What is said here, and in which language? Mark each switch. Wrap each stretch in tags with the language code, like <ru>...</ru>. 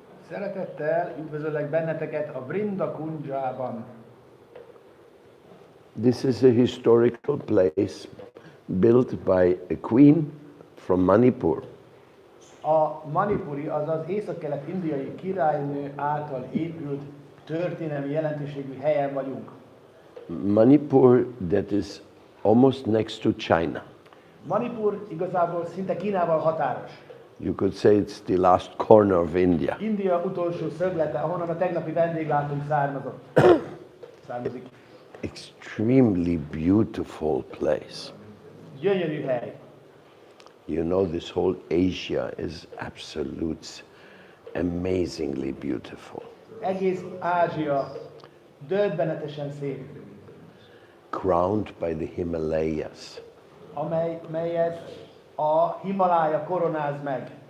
<hu>Szeretettel üdvözöllek benneteket a Vrinda Kunjában.</hu> <en>This is a historical place built by a queen from Manipur.</en> <hu>A Manipuri, azaz északkelet-indiai királynő által épült történelmi jelentőségű helyen vagyunk.</hu> <en>Manipur that is almost next to China.</en> <hu>Manipur igazából szinte Kínával határos.</hu> <en>You could say it's the last corner of India.</en> <hu>India utolsó szöglete, ahonnan a tegnapi vendéglátónk származik.</hu> <en>Extremely beautiful place.</en> <hu>Gyönyörű hely.</hu> <en>You know, this whole Asia is absolute, amazingly beautiful.</en> <hu>Egész Ázsia döbbenetesen szép,</hu> <en>Crowned by the Himalayas,</en> <hu>melyet a Himalája koronáz meg.</hu>